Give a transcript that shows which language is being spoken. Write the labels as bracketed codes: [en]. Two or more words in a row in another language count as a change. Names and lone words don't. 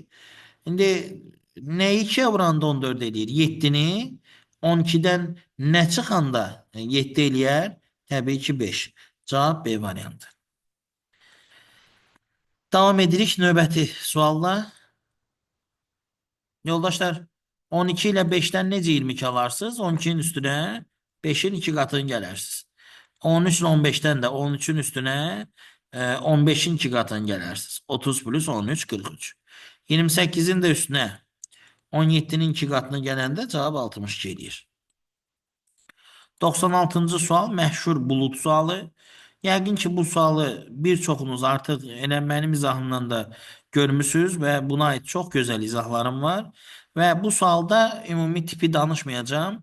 [az] İndi neyi 2'ye vuranda 14 eləyir? 7'ni 12'den nə çıxanda 7 eləyər? Təbii ki 5. Cavab B variantı. Davam edirik növbəti sualla. Yoldaşlar 12 ile 5'ten necə 22 alarsınız? [tr] 12'nin üstüne 5'in 2 katını [az] gələrsiniz. 13 ile 15'ten [tr] de 13'ün üstüne 15'in 2 katını [az] gələrsiniz. 30 plus 13 43. [tr] 28'in de üstüne 17'nin 2 katını [az] gələndə cavab 62 edir. 96-cı sual məşhur bulut sualı. Yəqin ki bu sualı bir çoxunuz artıq elə mənim izahımdan da görmüsünüz və buna aid çox gözəl izahlarım var. Və bu sualda ümumi tipi danışmayacağım.